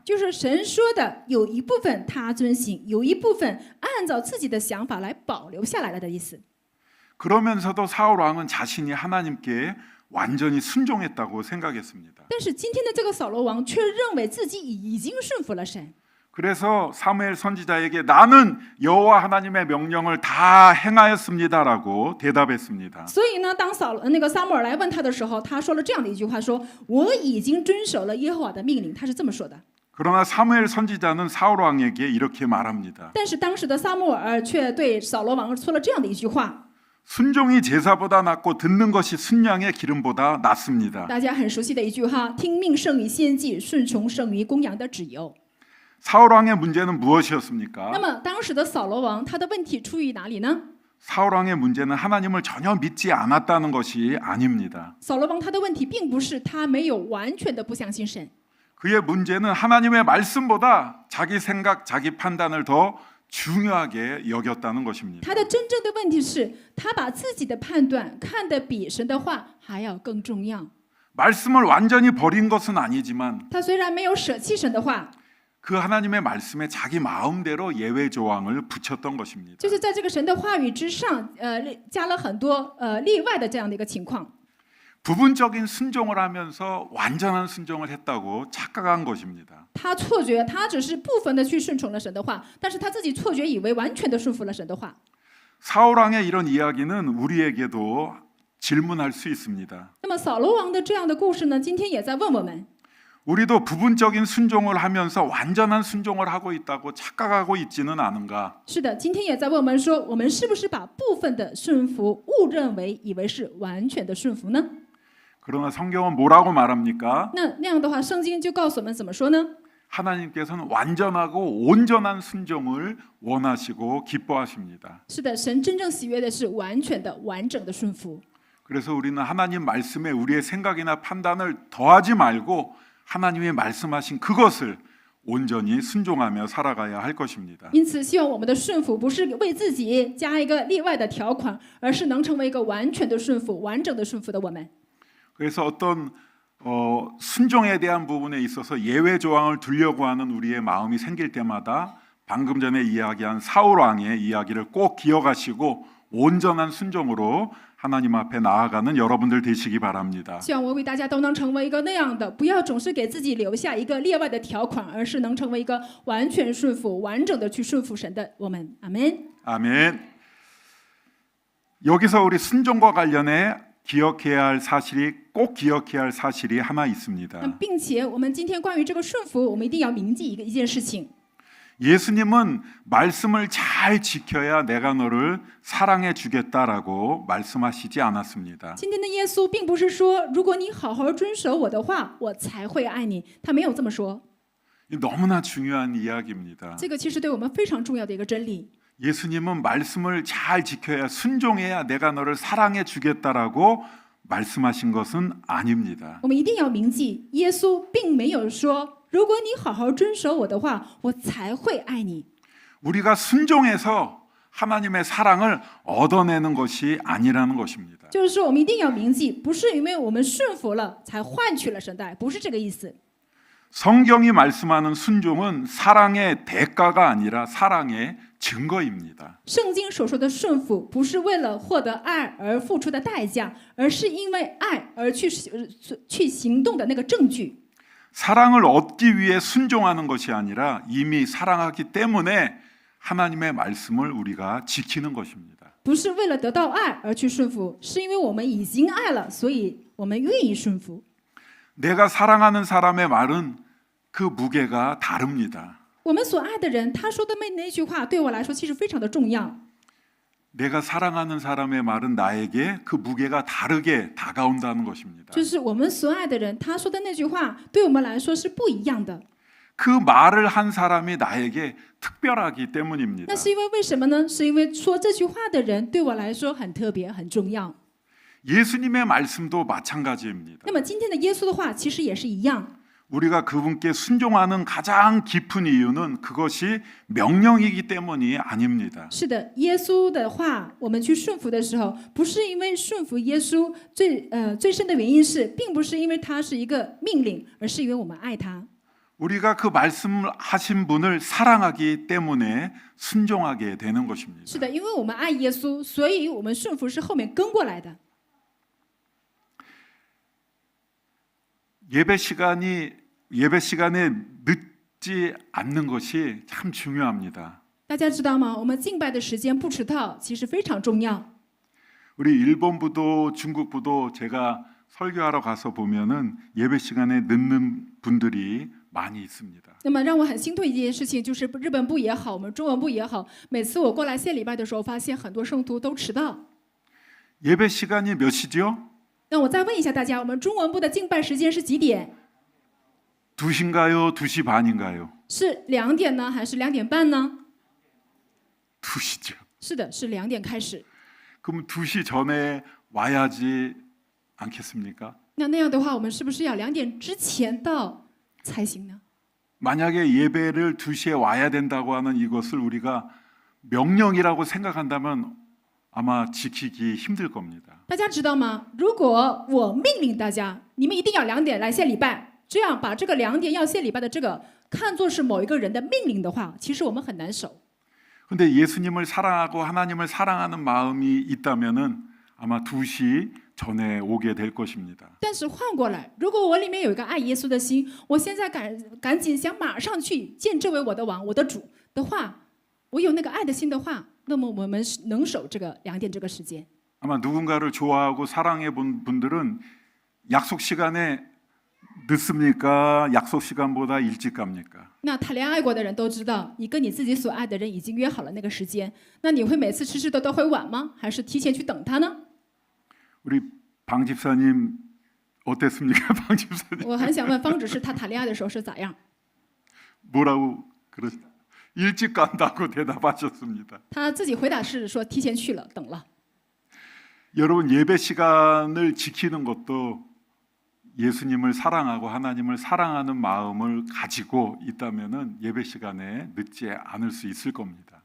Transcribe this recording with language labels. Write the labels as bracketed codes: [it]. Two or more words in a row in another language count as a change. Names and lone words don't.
[zh] 就是神说的，有一部分他遵行，有一部分按照自己的想法来保留下来了的意思。 [ko] 그러면서도 사울 왕은 자신이 하나님께 완전히 순종했다고 생각했습니다. [zh] 但是今天的这个扫罗王却认为自己已经顺服了神， [ko] 그래서 사무엘 선지자에게 나는 여호와 하나님의 명령을 다 행하였습니다라고 대답했습니다. [zh] 所以呢，当那个撒母耳来问他的时候，他说了这样的一句话：说我已经遵守了耶和华的命令。他是这么说的。 [ko] 그러나 사무엘 선지자는 사울 왕에게 이렇게 말합니다. [zh] 但是当时的撒母耳却对扫罗王说了这样的一句话。 [ko] 순종이 제사보다 낫고 듣는 것이 순양의 기름보다 낫습니다. [zh] 大家很熟悉的一句话：听命胜于献祭，顺从胜于公羊的脂油。 [ko] 사울 왕의 문제는 무엇이었습니까? [zh] 那么当时的扫罗王，他的问题出于哪里呢？ [ko] 사울 왕의 문제는 하나님을 전혀 믿지 않았다는 것이 아닙니다. [zh] 扫罗王他的问题并不是他没有完全的不相信神， [ko] 그의 문제는 하나님의 말씀보다 자기 생각, 자기 판단을 더 중요하게 여겼다는 것입니다. [zh] 他的真正的问题是他把自己的判断看得比神的话还要更重要。 [ko] 말씀을 완전히 버린 것은 아니지만 [zh] 他虽然没有舍弃神的话， [ko] 그 하나님의 말씀에 자기 마음대로 예외 조항을 붙였던 것입니다. [zh] 就是在这个神的话语之上，加了很多例外的这样的一个情况。 [ko] 부분적인 순종을 하면서 완전한 순종을 했다고 착각한 것입니다. [zh] 他错觉，他只是部分的去顺从了神的话，但是他自己错觉以为完全的顺服了神的话。 [ko] 사울 왕의 이런 이야기는 우리에게도 질문할 수 있습니다. [zh] 那么扫罗王的这样的故事呢，今天也在问我们： [ko] 우리도 부분적인 순종을 하면서 완전한 순종을 하고 있다고 착각하고 있지는 않은가? [zh] 是的，今天也在问我们说，我们是不是把部分的顺服误认为以为是完全的顺服呢？ [ko] 그러나 성경은 뭐라고 말합니까? [zh] 那样的话，圣经就告诉我们怎么说呢？ [ko] 하나님께서는 완전하고 온전한 순종을 원하시고 기뻐하십니다. [zh] 是的，神真正喜悦的是完全的、完整的顺服。 [ko] 그래서 우리는 하나님 말씀에 우리의 생각이나 판단을 더하지 말고 하나님이 말씀하신 그것을 온전히 순종하며 살아가야 할 것입니다. [zh] 因此，希望我们的顺服不是为自己加一个例外的条款，而是能成为一个完全的顺服、完整的顺服的我们。 [ko] 그래서 어떤 순종에 대한 부분에 있어서 예외 조항을 두려고 하는 우리의 마음이 생길 때마다 방금 전에 이야기한 사울 왕의 이야기를 꼭 기억하시고 온전한 순종으로 하나님 앞에 나아가는 여러분들 되시기 바랍니다. [zh] 希望我为大家都能成为一个那样的，不要总是给自己留下一个例外的条款，而是能成为一个完全顺服、完整的去顺服神的我们。阿门。 [ko] 아멘. 여기서 우리 순종과 관련해 기억해야 할 사실이 꼭 기억해야 할 사실이 하나 있습니다. [zh] 并且我们今天关于这个顺服，我们一定要铭记一件事情。 [ko] 예수님은 말씀을 잘 지켜야 내가 너를 사랑해 주겠다라고 말씀하시지 않았습니다. [zh] 今天的耶稣并不是说，如果你好好遵守我的话，我才会爱你。他没有这么说。 [ko] 너무나 중요한 이야기입니다. [zh] 这个其实对我们非常重要的一个真理。 [ko] 예수님은 말씀을 잘 지켜야 순종해야 내가 너를 사랑해 주겠다라고 말씀하신 것은 아닙니다. [zh] 我们一定要铭记，耶稣并没有说，如果你好好遵守我的话，我才会爱你。 [ko] 우리가 순종해서 하나님의 사랑을 얻어내는 것이 아니라는 것입니다. [zh] 就是说，我们一定要铭记，不是因为我们顺服了才换取了神的爱，不是这个意思。 [ko] 성경이 말씀하는 순종은 사랑의 대가가 아니라 사랑의 증거입니다. [zh] 圣经所说的顺服，不是为了获得爱而付出的代价，而是因为爱而去行动的那个证据。 [ko] 사랑을 얻기 위해 순종하는 것이 아니라 이미 사랑하기 때문에 하나님의 말씀을 우리가 지키는 것입니다. [zh] 不是为了得到爱而去顺服，是因为我们已经爱了，所以我们愿意顺服。 [ko] 내가 사랑하는 사람의 말은 그 무게가 다릅니다. [zh] 我们所爱的人，他说的那句话，对我来说其实非常的重要。 [ko] 내가 사랑하는 사람의 말은 나에게 그 무게가 다르게 다가온다는 것입니다. [zh] 就是我们所爱的人，他说的那句话，对我们来说是不一样的。 [ko] 그 말을 한 사람이 나에게 특별하기 때문입니다. [zh] 那是因为为什么呢？是因为说这句话的人对我来说很特别、很重要。 [ko] 예수님의 말씀도 마찬가지입니다. [zh] 那么今天的耶稣的话其实也是一样。 [ko] 우리가 그분께 순종하는 가장 깊은 이유는 그것이 명령이기 때문이 아닙니다. [zh] 是的，耶稣的话，我们去顺服的时候，不是因为顺服耶稣最深的原因是，并不是因为他是一个命令，而是因为我们爱他。 [ko] 우리가 그 말씀하신 분을 사랑하기 때문에 순종하게 되는 것입니다. [zh] 是的，因为我们爱耶稣，所以我们顺服是后面跟过来的。 [ko] 예배 시간에 늦지 않는 것이 참 중요합니다. [zh] 大家知道吗？我们敬拜的时间不迟到，其实非常重要。 [ko] 우리 일본부도 중국부도 제가 설교하러 가서 보면은 예배 시간에 늦는 분들이 많이 있습니다. [zh] 那么让我很心痛一件事情，就是日本部也好，我们中文部也好，每次我过来献礼拜的时候，发现很多圣徒都迟到。 [ko] 예배 시간이 몇 시죠? [zh] 那我再问一下大家，我们中文部的敬拜时间是几点？ [ko] 2시인가요? 2시 반인가요? [zh] 是2点呢，还是2点半呢？ [ko] 2시죠. [zh] 是的，是2点开始。 [ko] 그럼 2시 전에 와야지 않겠습니까? [zh] 那样的话，我们是不是要2点之前到才行呢？ [ko] 만약에 예배를 2시에 와야 된다고 하는 이것을 우리가 명령이라고 생각한다면 아마 지키기 힘들 겁니다. [zh] 大家知道吗？如果我命令大家，你们一定要2点来献礼拜，这样把这个2点要献礼拜的这个看作是某一个人的命令的话，其实我们很难守。 [ko] 근데 예수님을 사랑하고 하나님을 사랑하는 마음이 있다면은 아마 2시 전에 오게 될 것입니다. [zh] 但是换过来，如果我里面有一个爱耶稣的心，我现在赶紧想马上去见这位我的王、我的主的话，我有那个爱的心的话，那么我们能守这个2点这个时间。 [ko] 아마 누군가를 좋아하고 사랑해 본 분들은 약속 시간에 늦습니까? 약속 시간보다 일찍 갑니까? [zh] 那谈恋爱过的人都知道，你跟你自己所爱的人已经约好了那个时间，那你会每次迟迟的都会晚吗？还是提前去等他呢？ [ko] 우리 방 집사님 어땠습니까? 방 집사님 [zh] 我很想问方执事，他谈恋爱的时候是咋样？ [ko] 뭐라고 그러 일찍 간다고 대답하셨습니다. [zh] 他自己回答是说提前去了，等了。 [ko] 여러분 예배 시간을 지키는 것도 예수님을 사랑하고 하나님을 사랑하는 마음을 가지고 있다면은 예배 시간에 늦지 않을 수 있을 겁니다.